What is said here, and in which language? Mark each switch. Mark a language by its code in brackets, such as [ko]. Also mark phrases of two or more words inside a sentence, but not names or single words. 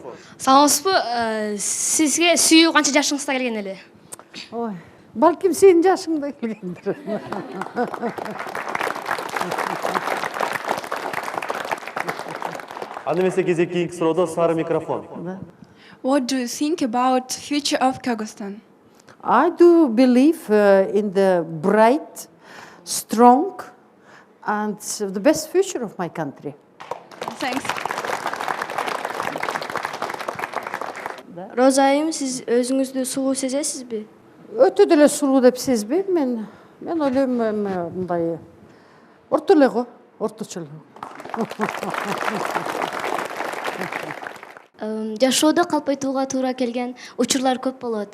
[ky] Саламатсызбы, сизге сүйүү канча жашыңызда келген эле? Ой, балким сенин жашыңда келгендир. Аны эмесе кезек кийинки суроодо сары микрофон. [en] What do you think about future of Kyrgyzstan? I do believe in the bright, strong, and the best future of my country. Thanks. [ky] Роза айым, сиз өзүңүздү сулуу сезесизби? Өтө деле сулуу деп сезбейм мен ойлойм мындай орто эле го, орточо эле. Жашоодо калпайтууга туура келген учурлар көп болот.